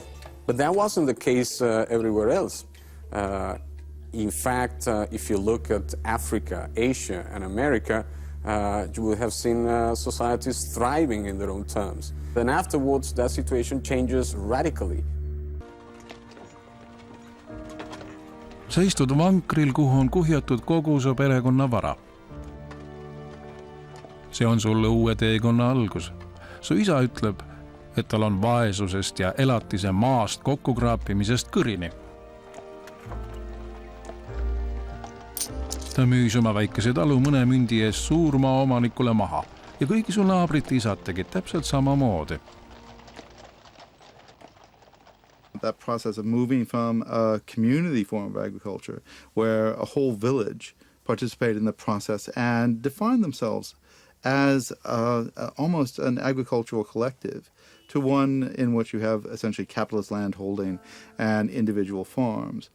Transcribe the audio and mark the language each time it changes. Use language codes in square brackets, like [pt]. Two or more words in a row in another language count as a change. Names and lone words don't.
[en] But that wasn't the case everywhere else. In fact, if you look at Africa, Asia, and America, you will have seen societies thriving in their own terms. Then afterwards, that situation changes radically. [et] Sa istud vankril, kuhu on kuhjatud kogu su perekonna vara. See on sulle uue teekonna algus. Su isa ütleb, et tal on vaesusest ja elatise maast kokkukraapimisest kõrini. Ta müüs oma väikese talu mõne mündi eest suurmaa omanikule maha ja kõigi su naabrite isad tegid täpselt samamoodi. [en] That process of moving from a community form of agriculture where a whole village participated in the process and defined themselves as almost an agricultural collective to one in which you have essentially capitalist land holding and individual farms.